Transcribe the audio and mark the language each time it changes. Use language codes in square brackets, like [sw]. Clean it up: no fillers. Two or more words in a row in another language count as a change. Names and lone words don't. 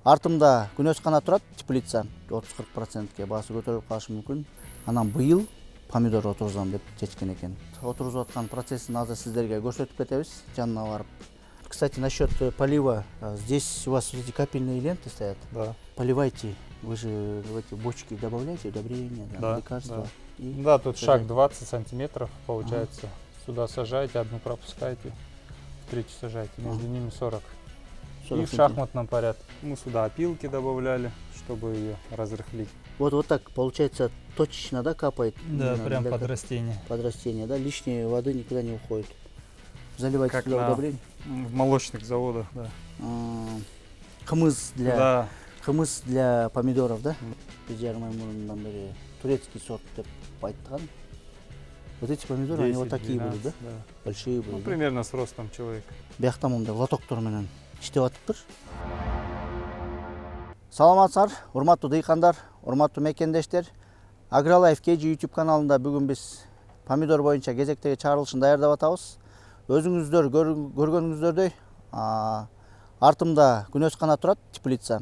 [ky] Артымда күнөс кана турат, теплица 30-40%ке баасы көтөрүлүп калышы мүмкүн. Анан быйыл помидор отургузам деп чечкен экен. Отургузуп аткан процессин азыр сиздерге көрсөтүп кетебиз, жанына барып. [ru] Кстати, насчет полива. Здесь у вас эти капельные ленты стоят. Да. Поливайте. Вы же в эти бочки добавляете удобрения, Да, лекарства. да. И Да, тут сажаете. шаг 20 сантиметров получается. Сюда сажаете, одну пропускаете, в третью сажаете, между ними 40. 40 И в шахматном порядке. Мы сюда опилки добавляли, чтобы ее разрыхлить. Вот так получается точечно, да, капает? Да, Именно прям для под растение. под растение, да, лишней воды никуда не уходит. Заливайте Как туда на- удобрение. В молочных заводах, да. Хымыз для Да. хымыз для помидоров, да? [ky] Биз жарым ай мурундан бери [ru] турецкий сорт [ky] деп айткан. [ru] Вот эти помидоры, они вот 10, такие будут, 12, да? да. Большие Ну, будут. Да? примерно с ростом человека. [ky] Биякта мындай лотоктор менен иштеп атыптыр. Саламатсыздар, урматтуу дыйкандар, урматтуу мекендештер. AgriLife KG YouTube каналында бүгүн биз помидор боюнча кезектеги чыгарылышын даярдап атабыз. Өзүңүздөр көргөнүңүздөрдөй, артымда күнөс кана турат, теплица.